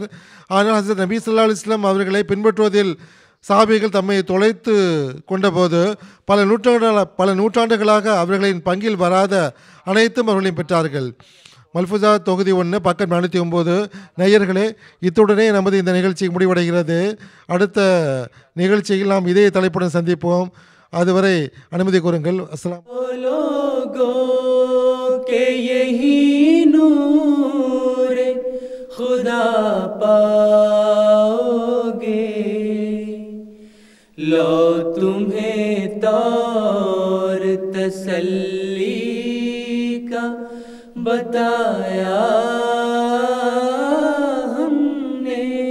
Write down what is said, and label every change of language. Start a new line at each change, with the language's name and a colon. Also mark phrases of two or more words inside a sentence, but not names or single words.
Tamil: ஆனால் ஹஸரத் நபி
Arabic: صلى الله عليه وسلم
Tamil: அவர்களை பின்பற்றுவதில் சஹாபிகள் தம்மை தொலைத்து கொண்டபோது பல நூற்றாண்டுகளாக அவர்களின் பங்கில் வராத அனைத்தும் அவர்களையும் பெற்றார்கள். மல்ஃபுசா தொகுதி 1 பக்கம் 409. நேயர்களே, இத்துடனே நமது இந்த நிகழ்ச்சி முடிவடைகிறது. அடுத்த நிகழ்ச்சியில் நாம் இதே தலைப்புடன் சந்திப்போம். அதுவரை அனுமதி கூறுங்கள். அஸ்ஸலாம்.
Hindi: के यही नूर खुदा पाओगे, लो तुम्हें तौर तसल्ली का बताया हमने।